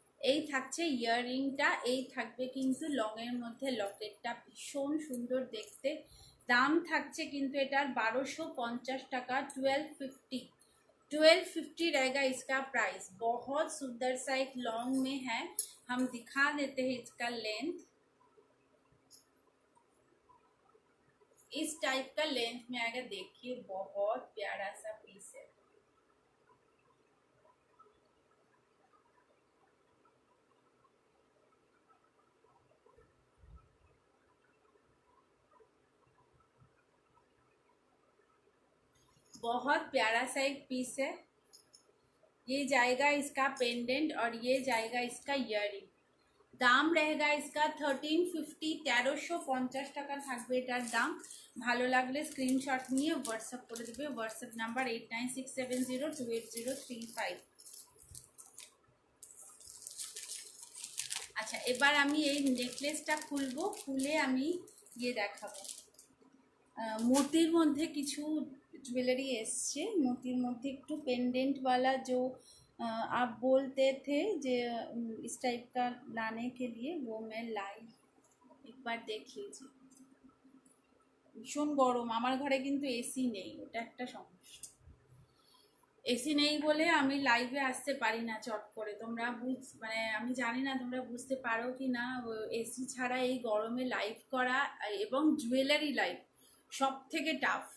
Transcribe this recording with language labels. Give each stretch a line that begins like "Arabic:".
Bangla: এই থাকছে ইয়াররিংটা, এই থাকবে কিন্তু লং এর মধ্যে লকেটটা, ভীষণ সুন্দর দেখতে। দাম থাকছে কিন্তু এটার 1250 টাকা, 1250, 1250
Hindi: रहेगा इसका प्राइस। बहुत सुंदर सा एक लॉन्ग में है, हम दिखा देते हैं इसका लेंथ। इस टाइप का लेंथ में आएगा, देखिए बहुत प्यारा सा पीस है। बहुत प्यारा सा एक पीस है। ये जाएगा इसका पेंडेंट और ये जाएगा इसका इयररिंग।
Bangla: দাম
Hindi: रहेगा इसका
Bangla: 1350, 1350 টাকা থাকবে এটার দাম। ভালো লাগলে স্ক্রিনশট নিয়ে হোয়াটসঅ্যাপ করে দেবে, হোয়াটসঅ্যাপ নাম্বার 8967028035। আচ্ছা, এবার আমি এই নেকলেসটা খুলবো, খুলে আমি ইয়ে দেখাবো। मोतीर मध्य किछु ज्वेलरी एसছে, मोतीर मध्य একটু
Hindi: पेंडेंट वाला जो आप बोलते थे जे इस टाइप का लाने के लिए, वो मैं लाई, एक बार देख लीजिए।
Bangla: ভীষণ গরম, আমার ঘরে কিন্তু এসি নেই, ওটা একটা সমস্যা। এসি নেই বলে আমি লাইভে আসতে পারি না চট করে। তোমরা মানে আমি জানি না তোমরা বুঝতে পারো কি না, এসি ছাড়া এই গরমে লাইভ করা এবং জুয়েলারি লাইভ সব থেকে টাফ।